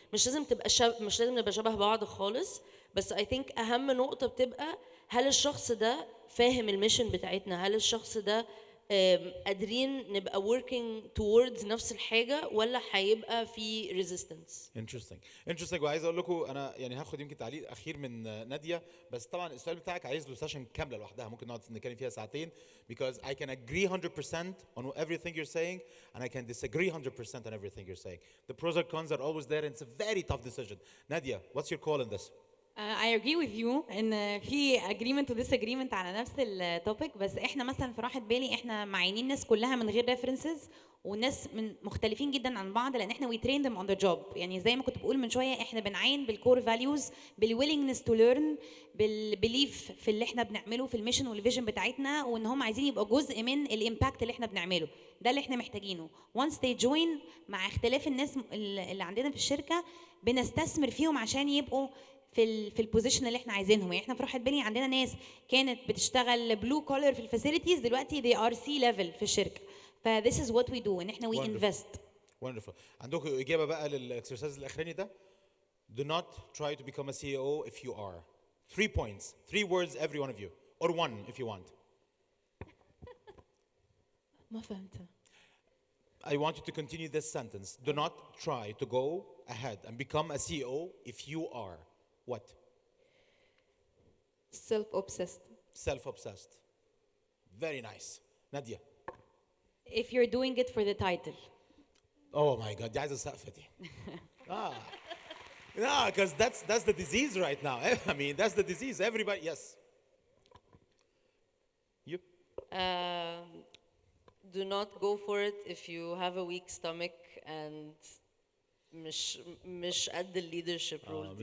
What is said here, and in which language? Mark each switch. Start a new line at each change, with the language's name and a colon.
Arabic: مش لازم نبقى شبه بعض خالص، بس
English: I think
Arabic: اهم نقطه بتبقى هل الشخص ده فاهم الميشن بتاعتنا، هل الشخص ده قادرين نبقى
English: working towards
Arabic: نفس الحاجه ولا هيبقى في resistance. interesting وعايز اقول لكم انا يعني هاخد يمكن تعليق اخير من ناديه، بس طبعا السؤال بتاعك عايز له سيشن كامله لوحدها، ممكن نقعد نتكلم فيها ساعتين
English: because I can agree 100% on everything you're saying and I can disagree 100% on everything you're saying. The pros and cons are always there and it's a very tough decision. Nadia, what's your call on this? I agree with you
Arabic: ان في agreement و disagreement على نفس التوبيك، بس احنا مثلا في راحة بالي احنا معينين ناس كلها من غير references وناس من مختلفين جدا عن بعض، لان احنا
English: we train them on the job.
Arabic: يعني زي ما كنت بقول من شويه احنا بنعين بالكور فاليوز، بال
English: willingness to learn،
Arabic: بالبيليف في اللي احنا بنعمله، في الميشن والفيجن بتاعتنا، وان هم عايزين يبقى جزء من الامباكت اللي احنا بنعمله. ده اللي احنا محتاجينه.
English: once they join
Arabic: مع اختلاف الناس اللي عندنا في الشركه بنستثمر فيهم عشان يبقوا في البوزيشن اللي احنا عايزينهم. يعني احنا في راحة بالي عندنا ناس كانت بتشتغل بلو كولر في الفاسيلتيز، دلوقتي
English: they are C-level
Arabic: في الشركه. ف
English: this is what we do
Arabic: ان احنا
English: we invest. Wonderful.
Arabic: عندكم اجابه بقى للاكسرسايز الاخراني ده؟
English: Do not try to become a CEO if you are. 3 points, 3 words every one of you, or 1 if you want.
Arabic: ما فهمت.
English: I want you to continue this sentence. Do not try to go ahead and become a CEO if you are what? Self-obsessed. Self-obsessed. Very nice. Nadia. If you're doing it for the title. Oh my God,
Arabic: دي عايزة سقفة دي.
English: No, because that's the disease right now. I mean, that's the disease. Everybody, yes. You? Do not go for it if you have a weak stomach and
Arabic: مش قد
English: leadership role دي.